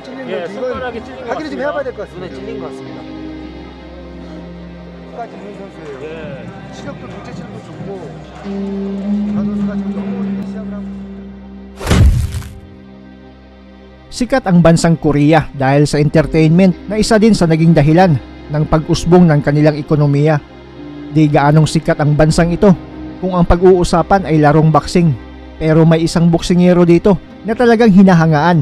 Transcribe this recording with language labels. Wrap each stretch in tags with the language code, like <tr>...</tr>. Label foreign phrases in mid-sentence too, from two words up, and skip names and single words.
<ko>예, 손가락이 찔린 것 같습니다. 확인을 좀 해봐야 될 것 같습니다. 눈에 찔린 것 같습니다. 까지 있는 선수예요. 예. 시력도 둘째 치력도 좋고 저 선수가 지금 너무 시합을 하고</ko> <tl>Sikat ang bansang Korea dahil sa entertainment na isa din sa naging dahilan ng pag-usbong ng kanilang ekonomiya. Di gaanong sikat ang bansang ito kung ang pag-uusapan ay larong boxing. Pero may isang boksingero dito na talagang hinahangaan.</tl>